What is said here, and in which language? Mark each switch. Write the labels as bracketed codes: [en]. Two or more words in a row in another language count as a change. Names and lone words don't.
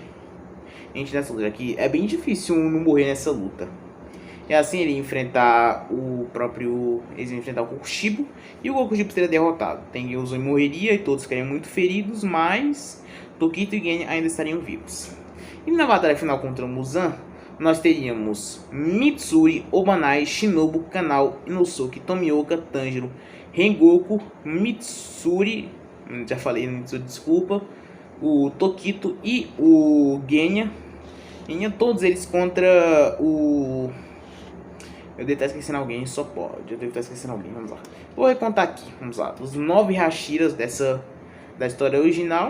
[pt] Gente, nessa luta aqui, é bem difícil não morrer nessa luta. E assim ele ia enfrentar o próprio... Eles iam enfrentar o Kokushibo. E o Kokushibo seria derrotado. Tengen Uzui morreria e todos ficariam muito feridos. Mas Tokito e Genya ainda estariam vivos. E na batalha final contra o Muzan, nós teríamos Mitsuri, Obanai, Shinobu, Kanao, Inosuke, Tomioka, Tanjiro, Rengoku, Mitsuri... Já falei Mitsuri, desculpa. O Tokito e o Genya. Todos eles contra o... Eu devo estar esquecendo alguém, só pode. Eu devo estar esquecendo alguém, vamos lá. Vou recontar aqui, vamos lá. Os 9 Hashiras da história original.